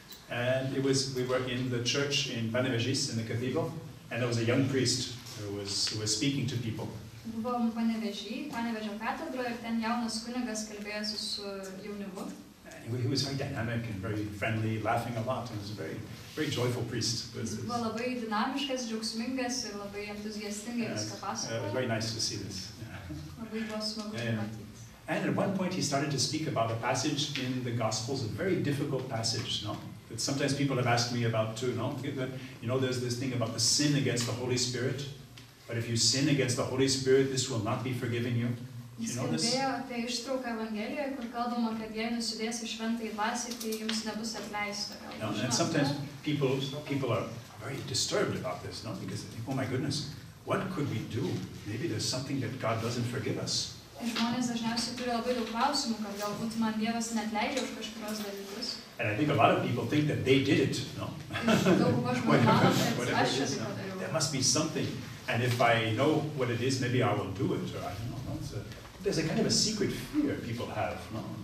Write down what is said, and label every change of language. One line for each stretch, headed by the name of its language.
English: And we were in the church in Panevėžys, in the cathedral, and there was a young priest who was speaking to people.
Lithuanian: Buvom Panevėžio katedroje ir ten jaunas kunigas kalbėjosi su jaunimu.
English: He was very dynamic and very friendly, laughing a lot, and he was a very, very joyful priest.
Lithuanian: Jis buvo labai dinamiškas, džiaugsmingas ir labai entuziastingai viską pasakojo.
English: It was very nice to see this.
Lithuanian: Labai buvo smagu matyti.
English: And at one point he started to speak about a passage in the Gospels, a very difficult passage, no? That sometimes people have asked me about too, no? You know, there's this thing about the sin against the Holy Spirit. But if you sin against the Holy Spirit, this will not be forgiven you. You know this?
Lithuanian: Jis kalbėjo apie ištrauką Evangelijoje, kur kalbama, kad jei nusidėsi šventąjį dvasią, tai jums nebus atleista.
English: And sometimes people are very disturbed about this, no? Because they think, oh my goodness, what could we do? Maybe there's something that God doesn't forgive us.
Lithuanian: Žmonės dažniausiai turi labai daug klausimų, kad galbūt man Dievas neatleidžia už kažkurios dalykus.
English: And I think a lot of people think that they did it, no? There must be something. And if I know what it is, maybe I will do it, or I don't know. No? There's a kind of a secret fear people have, no?